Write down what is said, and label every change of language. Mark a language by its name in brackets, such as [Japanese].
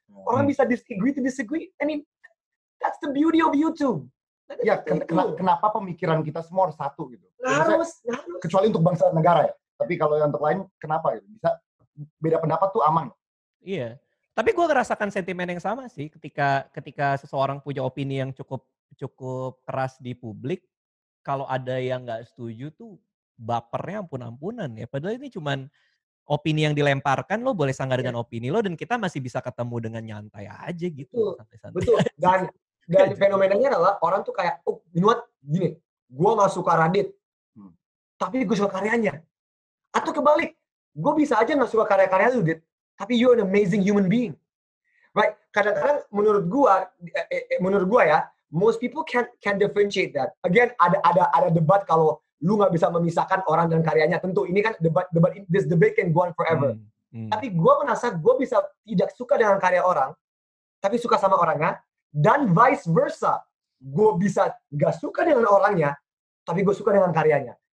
[Indonesian] Orang bisa [English] disagree to disagree. I mean, that's the beauty of YouTube. [Indonesian] Ya, kenapa pemikiran kita semua harus satu gitu? Harus. Kecuali untuk bangsa dan negara ya. Tapi kalau yang untuk lain, kenapa gitu? Bisa beda pendapat tuh aman. Iya. Tapi gue ngerasakan sentimen yang sama sih ketika seseorang punya opini yang cukup keras di publik, kalau ada yang nggak setuju tuh bapernya ampun-ampunan ya. Padahal ini cuman opini yang dilemparkan, lo boleh sanggah dengan opini lo dan kita masih bisa ketemu dengan nyantai aja gitu. Betul. Dan fenomenanya adalah orang tuh kayak, oh, [English] you know what? [Indonesian] Gini, gue nggak suka Radit, tapi gue suka karyanya. Atau kebalik, gue bisa aja nggak suka karya-karya lu, Dit, tapi [English] you're an amazing human being. Right? [Indonesian] Kadang-kadang menurut gue ya, [English] most people can differentiate that. [Indonesian] Again, ada debat kalau lu nggak bisa memisahkan orang dan karyanya. Tentu ini kan [English] this debate can go on forever. [Indonesian] Tapi gue merasa gue bisa tidak suka dengan karya orang, tapi suka sama orangnya. Dan vice versa, gue bisa gak suka dengan orangnya, tapi gue suka dengan karyanya.